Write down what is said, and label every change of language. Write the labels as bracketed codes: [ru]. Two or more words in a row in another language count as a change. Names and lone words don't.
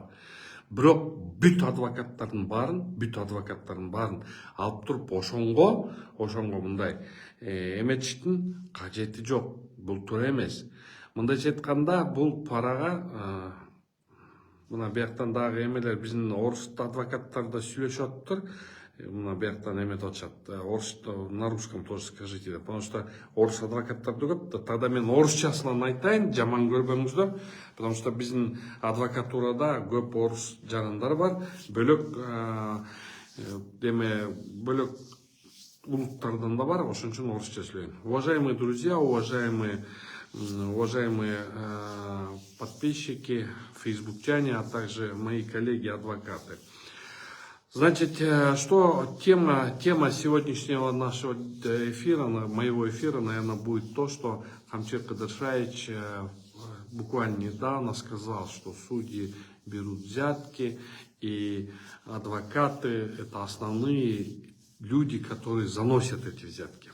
[ky] Бирок бүт адвокаттардын баарын алып туруп ошонго мындай эметиштин кажети жок. Бул туура эмес. Мындайча айтканда, бул парага мына бияктан дагы эмелер, биздин орус адвокаттар да сүйлөшүп атыптыр. Мына бияктан эметип атышат. [ru] Орус на русском тоже скажите, потому что [ky] орус адвокаттарды көп. Тогда мен орусчасынан айтайын, жаман көрбөңүздөр, [ru] потому что [ky] биздин адвокатурада көп орус жарандар бар. Бөлөк улуттардан да бар, ошон үчүн орусча сүйлөйм. [ru] Уважаемые друзья, уважаемые подписчики, фейсбукчане, а также мои коллеги-адвокаты. Значит, что тема сегодняшнего нашего эфира, моего эфира, наверное, будет то, что Камчет Кадыршаевич буквально недавно сказал, что судьи берут взятки, и адвокаты – это основные люди, которые заносят эти взятки.